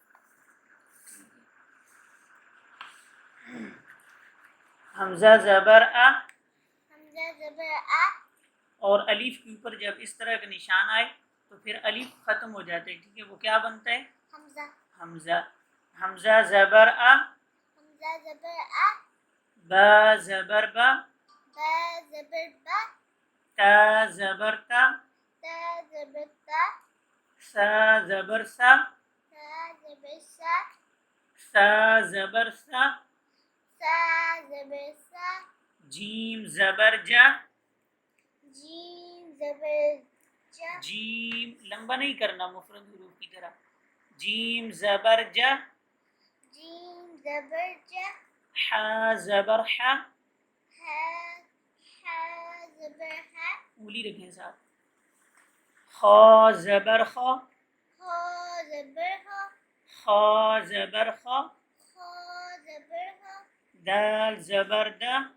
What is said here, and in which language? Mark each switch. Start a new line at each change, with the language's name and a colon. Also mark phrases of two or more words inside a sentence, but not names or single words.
Urdu: حمزہ زبر آ، حمزہ زبر آ، اور الف کے اوپر جب اس طرح کا نشان آئے تو پھر الف ختم ہو جاتا ہے، ٹھیک ہے، وہ کیا بنتا ہے؟ حمزہ۔ حمزہ۔ حمزہ زبر آ، حمزہ زبر آ، با زبر با، با زبر با، تا زبر تا، تا زبر تا، سا زبر سا، سا زبر سا، سا زبر سا، سا زبر سا، جیم زبر جا، جیم زبر جا، جیم لمبا نہیں کرنا مفرد حروف کی طرح، جیم زبر جا، جیم زبر جا، حا زبر حا، حا، حا زبر حا، اولی رکھیں ساتھ، خا زبر خا، خا زبر خا، خا زبر خا، خا زبر خا، دال زبر دا،